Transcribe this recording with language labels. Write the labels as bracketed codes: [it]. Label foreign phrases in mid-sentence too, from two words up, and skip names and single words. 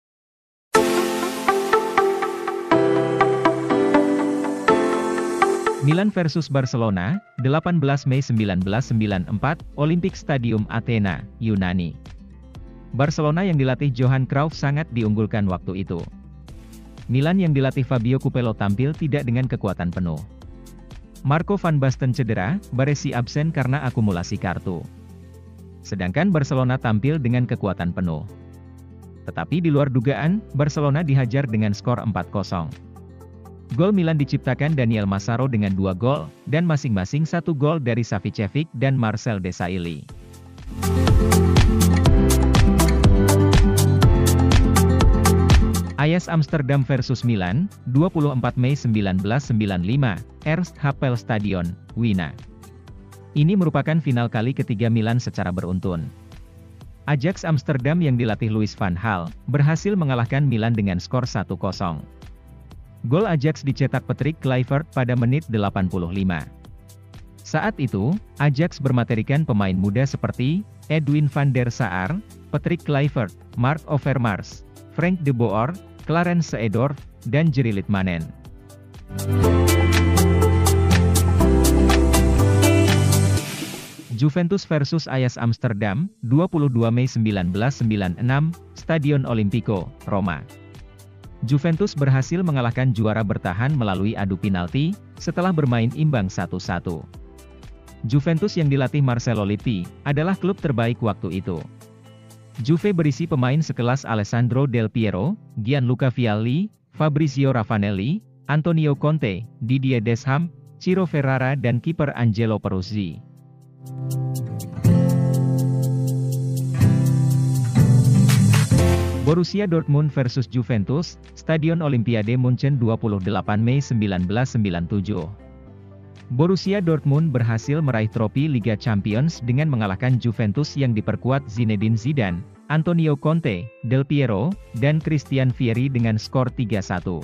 [id] Milan versus Barcelona, 18 Mei 1994, Olympic Stadium Athena, Yunani. Barcelona yang dilatih Johan Cruyff sangat diunggulkan waktu itu. Milan yang dilatih Fabio Capello tampil tidak dengan kekuatan penuh. Marco van Basten cedera, Baresi absen karena akumulasi kartu. Sedangkan Barcelona tampil dengan kekuatan penuh. Tetapi di luar dugaan, Barcelona dihajar dengan skor 4-0. Gol Milan diciptakan Daniel Massaro dengan 2 gol, dan masing-masing 1 gol dari Savicevic dan Marcel Desailly. Ajax Amsterdam versus Milan, 24 Mei 1995, Eerste Happel Stadion, Wina. Ini merupakan final kali ketiga Milan secara beruntun. Ajax Amsterdam yang dilatih Louis van Gaal, berhasil mengalahkan Milan dengan skor 1-0. Gol Ajax dicetak Patrick Kluivert pada menit 85. Saat itu, Ajax bermaterikan pemain muda seperti Edwin van der Sar, Patrick Kluivert, Marc Overmars, Frank de Boer, Clarence Seedorf, dan Jiri Litmanen. Juventus versus Ajax Amsterdam, 22 Mei 1996, Stadion Olimpico, Roma. Juventus berhasil mengalahkan juara bertahan melalui adu penalti, setelah bermain imbang 1-1. Juventus yang dilatih Marcelo Lippi, adalah klub terbaik waktu itu. Juve berisi pemain sekelas Alessandro Del Piero, Gianluca Vialli, Fabrizio Ravanelli, Antonio Conte, Didier Deschamps, Ciro Ferrara dan kiper Angelo Peruzzi. Borussia Dortmund versus Juventus, Stadion Olimpiade Munchen 28 Mei 1997. Borussia Dortmund berhasil meraih trofi Liga Champions dengan mengalahkan Juventus yang diperkuat Zinedine Zidane, Antonio Conte, Del Piero, dan Christian Vieri dengan skor 3-1.